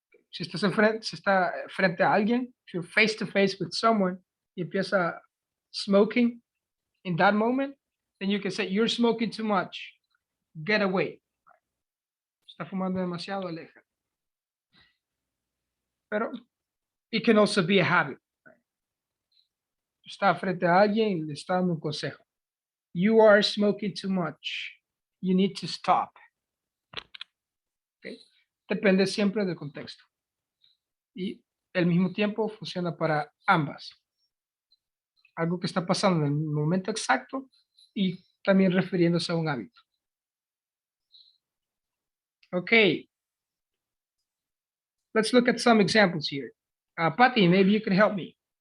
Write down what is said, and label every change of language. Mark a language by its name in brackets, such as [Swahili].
[Spanish] Si estás si está frente a alguien, [English] if you're face to face with someone [Spanish] y empieza [English] smoking in that moment, then you can say, you're smoking too much. Get away. [Spanish] Está fumando demasiado, aleja. [English] Pero it can also be a habit. [Spanish] Está frente a alguien y le está dando un consejo. [English] You are smoking too much. You need to stop. Okay. [Spanish] Depende siempre del contexto. Y al mismo tiempo funciona para ambas. Algo que está pasando en el momento exacto y también refiriéndose a un hábito. [English] Okay. Let's look at some examples here. Patty, maybe you can help me.